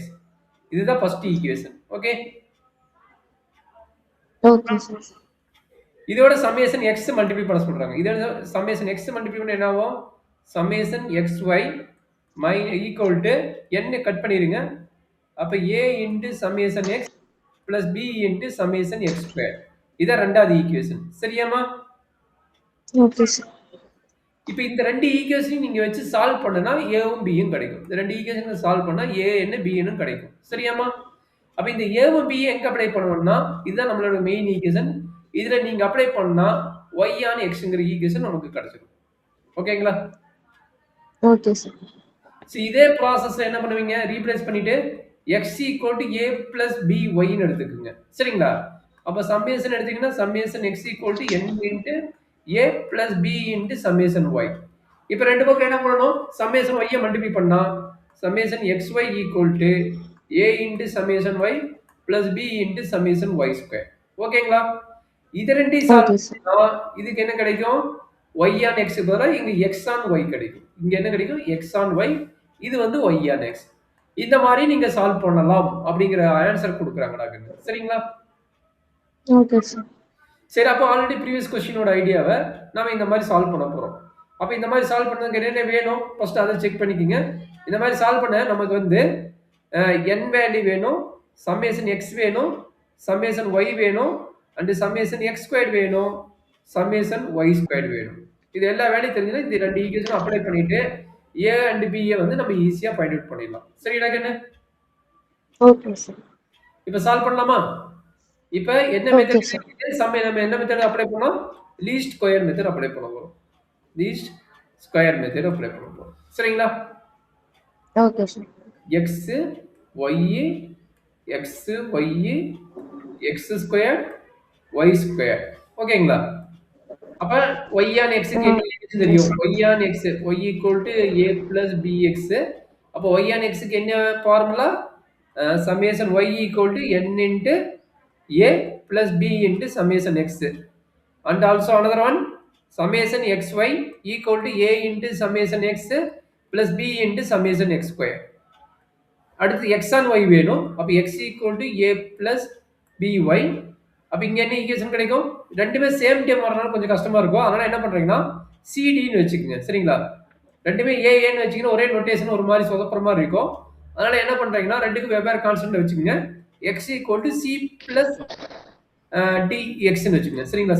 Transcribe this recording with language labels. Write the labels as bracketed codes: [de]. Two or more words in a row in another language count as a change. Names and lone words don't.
[ta] இதுதான் [en] first equation. [ta] ஓகே? [en] okay sir. [ta] இதோட [en] summation x multiply [ta] பண்ண சொல்றாங்க. இதோட [en] summation x multiply [ta] பண்ணா என்ன ஆகும்? [en] summation xy equal to n cut [ta] பண்ணிருங்க. [en] அப்ப a into summation x plus b into summation x square. [ta] இதான் ரெண்டாவது ஈக்குவேஷன். சரியாமா? [en] okay sir. [ta] இப்போ இந்த ரெண்டு ஈக்குவேஷனையும் நீங்க வச்சு சால்வ் பண்ணனா ஏவும் பியும் கிடைக்கும். இந்த ரெண்டு ஈக்குவேஷனை சால்வ் பண்ணா a என்ன b என்ன கிடைக்கும். சரியாமா? அப்ப இந்த ஏவும் b எங்க அப்ளை பண்ணணும்னா இதுதான் நம்மளோட [en] main equation. [ta] இதுல நீங்க அப்ளை பண்ணா [en] y on xங்கற equation [ta] நமக்கு கிடைச்சிடும். ஓகேங்களா? [en] okay sir. [ta] சோ இதே processல என்ன பண்ணுவீங்க? ரீப்ளேஸ் பண்ணிட்டு [en] x a plus by [ta] ன்னு எடுத்துக்கங்க. சரிங்களா? அப்ப சம்மேஷன் எடுத்தீங்கன்னா [en] summation x n into a plus b into summation y. [ta] இப்போ ரெண்டு பக்கம் என்ன பண்ணனும்? [en] summation y multiply பண்ணா summation xy a into summation y plus b into summation y square. ஓகேங்களா? [ta] இது ரெண்டையும் சால்வ் பண்ணா இதுக்கு என்ன கிடைக்கும்? [en] y on x [ta] பதிலா இங்க [en] x on y [ta] கிடைக்கும். இங்க என்ன கிடைக்கும்? [en] x on y. [ta] இது வந்து [en] y on x. [ta] இந்த மாதிரி நீங்க சால்வ் பண்ணலாம் அப்படிங்கற ஆன்சர் கொடுக்கறாங்கடா. சரிங்களா? [en] okay sir. [ta] சரி அப்ப [en] already previous questionோட [ta] ஐடியாவை நாம இந்த மாதிரி சால்வ் பண்ண போறோம். அப்ப இந்த மாதிரி சால்வ் பண்ணதுக்கு என்ன வேணும்? ஃபர்ஸ்ட் அதை செக் பண்ணிக்கங்க. இந்த மாதிரி சால்வ் பண்ண நமக்கு வந்து [en] n value [ta] வேணும், [en] summation x [ta] வேணும், [en] summation y [ta] வேணும், [en] and summation x squared [ta] வேணும், [en] summation y squared [ta] வேணும். இது எல்லா வேல்யூ தெரிஞ்சா இந்த ரெண்டு [en] equation apply [ta] பண்ணிட்டு [en] a and b [ta] வந்து நம்ம ஈஸியா [en] find out [ta] பண்ணிடலாம். சரிடா கண்ணு? [en] okay sir. [ta] இப்போ சால்வ் பண்ணலாமா? இப்போ என்ன மெத்தட் நம்ம என்ன [en] method apply [ta] பண்ணோம்? [en] least square method apply [ta] பண்ண போறோம். [en] least square method apply [ta] பண்ண போறோம். சரிங்களா? [en] okay sir. x y x y x square y square. ஓகேங்களா? [ta] அப்ப [en] y on x [ta] க்கு என்ன தெரியும்? [en] y on x y a plus bx. அப்ப y on x க்கு என்ன ஃபார்முலா? summation y n into a plus b into summation x. And also another one, summation xy a into summation x plus b into summation x square. [ta] அடுத்து [en] x on y [ta] வேணும். அப்ப [en] x a plus by. [ta] அப்ப இங்க என்ன ஈக்குவேஷன் கிடைக்கும்? ரெண்டுமே [en] same time [ta] வரனால கொஞ்சம் கஷ்டமா இருக்கும். அதனால என்ன பண்றீங்கன்னா cd ன்னு வெச்சுக்கங்க. சரிங்களா? ரெண்டுமே a ன்னு வெச்சீங்கன்னா ஒரே நோட்டேஷன் ஒரு மாதிரி சொதப்புற மாதிரி இருக்கும். அதனால என்ன பண்றீங்கன்னா ரெண்டுக்கு வெவ்வேறு கான்ஸ்டன்ட் வெச்சுக்கங்க. [en] x c plus dx [ta] ன்னு வெச்சுக்கங்க. சரிங்களா?